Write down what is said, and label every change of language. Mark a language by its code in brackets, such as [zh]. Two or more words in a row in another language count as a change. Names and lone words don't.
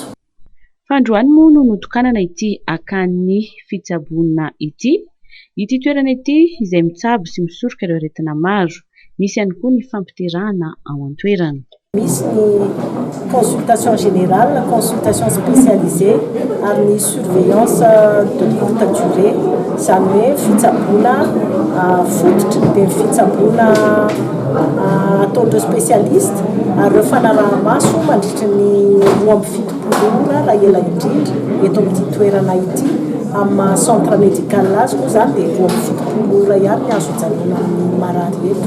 [mg] Fandroany moa no notokanana ity akan'ny fitsaboana ity toerana ity izay mitsabo sy misoroka ireo aretina maro. Misy ihany koa ny fampiterahana ao an-toerana. Misy ny [fr] consultation générale, consultation spécialisée [mg] ary ny [fr] surveillance de courte durée, [mg] zany hoe fitsaboana fototra dia fitsaboana ataondreo spécialiste ary reo fanaraha-maso mandritra ny 3-7 ora raha ela indrindra eto amin'ity toerana ity. Amin'ny [fr] centre médical [mg] azy moa zany dia 2-7 ora ihany ny azo hijanona amin'ny marary eto.